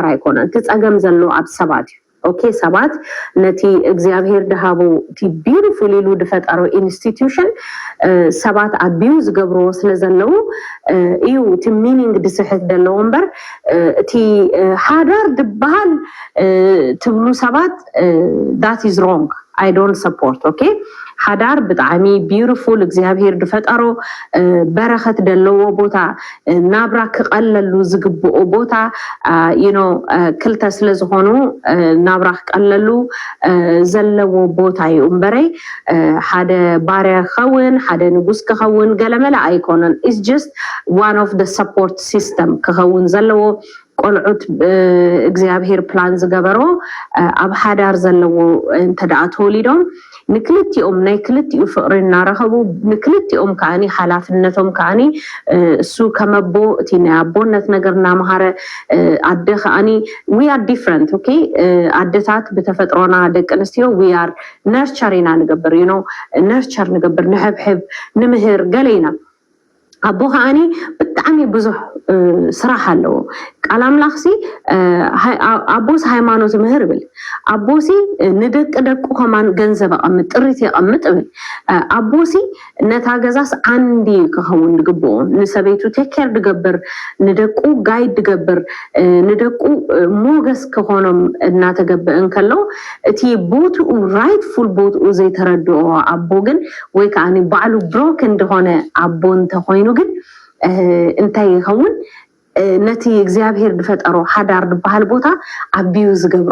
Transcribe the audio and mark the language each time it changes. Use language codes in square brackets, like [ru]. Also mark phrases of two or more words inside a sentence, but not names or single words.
[ti] ኣይኮነን እቲ ጸገም ዘሎ ኣብ ሰባት እዩ ኦኬ ሰባት ነቲ እግዚአብሔር ደሃቦ [en] the beautiful [ti] ኢሉ ድፈጠሮ ኢንስቲትዩሽን ሰባት አቢዩዝ ገብሮ ስለዘለው እዩ [en] the meaning [ti] ድስሕት ደለው እምበር እቲ ሓዳር ድበሃል ትብሉ ሰባት that [en] is wrong I don't support okay [ti] ሓዳር ብጣዕሚ ቢዩቲፉል እግዚአብሔር ድፈጠሮ በረኸት ደለው ቦታ ናብራ ክቀለሉ ዝግብኦ ቦታ [en] you know [ti] ክልተ ስለዝኾኑ ናብራ ክቀለሉ ዘለዎ ቦታ እዩ እምበረይ ሓደ ባሪያ ኸውን ሓደ ንጉስ ክኸውን ገለመላ ኣይኮነን [en] is just one of the support system [ti] ክኸውን ዘለዎ ቆልዑት እግዚአብሔር ፕላን ዝገበሮ ኣብ ሓዳር ዘለዎ እንተዳኣ ተወሊዶም ንክልቲኦም ናይ ክልቲኡ ፍቅሪ እናረኸቡ ንክልቲኦም ከዓኒ ሓላፍነቶም ከዓኒ እሱ ከመቦ እቲ ናይ ኣቦነት ነገር እናምሃረ ኣደ ከዓኒ [en] we are different okay [ti] ኣደታት ብተፈጥሮና ደቂ ኣንስትዮ [en] we are nurture [ti] ኢና ንገብር [en] you know [ti] nurture ንገብር ንሕብሕብ ንምህር ገለይና አቦ ከዓኒ ብጣዕሚ ብዙሕ ስራሕ ኣለዎ ቃል ኣምላኽሲ ኣቦስ ሃይማኖት ምህር ብል ኣቦሲ ንደቂ ደቁ ከማን ገንዘብ ኣቐምጥ ጥሪት ይቐምጥ ብል ኣቦሲ ነታ ገዛስ ዓንዲ ክኸውን ድግብኦ ንሰበይቱ ቴኬር ድገብር ንደቁ ጋይድ ድገብር ንደቁ ሞገስ ክኾኖም እናተገብእ እንከሎ እቲ ቦትኡ ራይትፉል ቦትኡ ዘይተረድኦ ኣቦ ግን ወይ ከዓኒ ባዕሉ ብሮክ እንደሆነ አቦ እንተኾይኑ ግን እንታይ ይኸውን ነቲ እግዚአብሔር ድፈጠሮ ሓዳር ድበሃል ቦታ አቢዩዝ ገብሮ